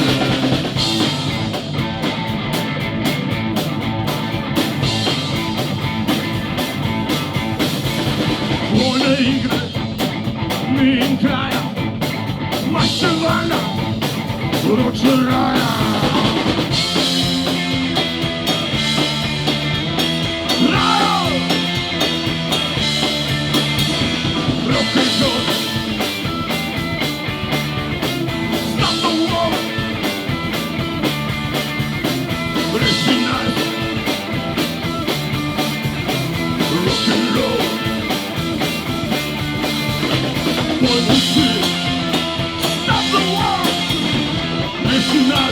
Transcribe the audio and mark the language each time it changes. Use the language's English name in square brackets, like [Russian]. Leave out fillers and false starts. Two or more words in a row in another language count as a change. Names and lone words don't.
[Slovenian] Vojne igre, min kraja, maščevanja, ročna raja. Raja! [English] Rock and roll. Stop the war. [Slovenian] Reši nas. [English] Rock and roll. [Slovenian] Pojmo si. [English] Stop the war. [Slovenian] Reši nas.